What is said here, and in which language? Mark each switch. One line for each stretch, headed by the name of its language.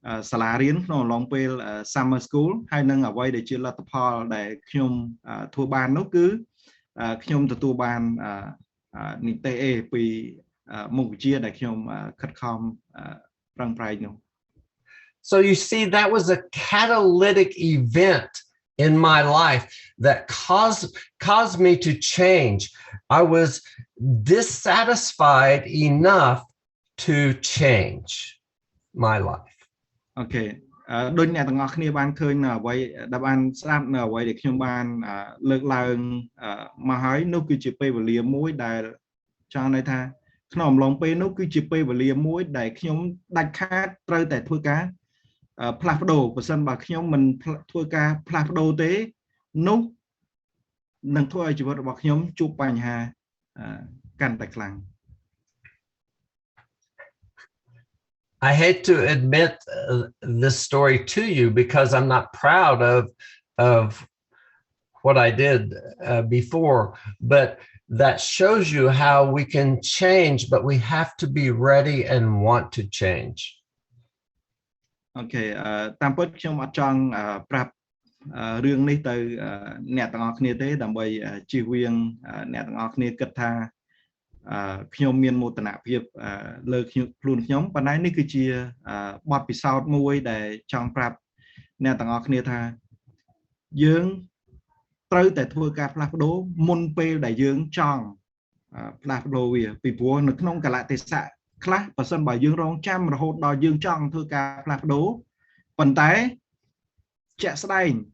Khmer: សាលារៀនក្នុងអំឡុងពេល summer school ហើយនឹងអ្វីដែលជាលទ្ធផលដែលខ្ញុំធ្វើបាននោះគឺខ្ញុំទទួលបាននីតិ A ពីមុខវិជ្ជាដែលខ្ញុំខិតខំប្រឹងប្រែងនោះ
English: So you see, that was a catalytic event in my life that caused me to change. I was dissatisfied enough to change my life. Okay.
Khmer: ដូចអ្នកទាំងអស់គ្នាបានឃើញនៅអ្វីដែលបានស្ដាប់នៅអ្វីដែលខ្ញុំបានលើកឡើងមកហើយនោះគឺជាពេលវេលាមួយដែលចង់ន័យថាក្នុងអំឡុងពេលនោះគឺជាពេលវេលាមួយដែលខ្ញុំដាច់ខាតត្រូវតែធ្វើការផ្លាស់ប្ដូរបើសិនបើខ្ញុំមិនធ្វើការផ្លាស់ប្ដូរទេនោះនឹងធ្វើឲ្យជីវិតរបស់ខ្ញុំជួបបញ្ហាកាន់តែខ្លាំង
English: I hate to admit this story to you because I'm not proud of what I did before, but that shows you how we can change, but we have to be ready and want to change.
Khmer: អូខេតាមពិតខ្ញុំអត់ចង់ប្រាប់រឿងនេះទៅអ្នកទាំងអស់គ្នាទេដើម្បីជៀសវាងអ្នកទាំងអស់គ្នាគិតថា ខ្ញុំមានមោទនភាពលើខ្លួនខ្ញុំប៉ុន្តែនេះគឺជាបទពិសោធន៍មួយដែលចង់ប្រាប់អ្នកទាំងអស់គ្នាថាយើងត្រូវតែធ្វើការផ្លាស់ប្ដូរមុនពេលដែលយើងចង់ផ្លាស់ប្ដូរវាពីព្រោះនៅក្នុងកលៈទេសៈខ្លះបើសិនបើយើងរងចាំរហូតដល់យើងចង់ធ្វើការផ្លាស់ប្ដូរប៉ុន្តែជាក់ស្ដែង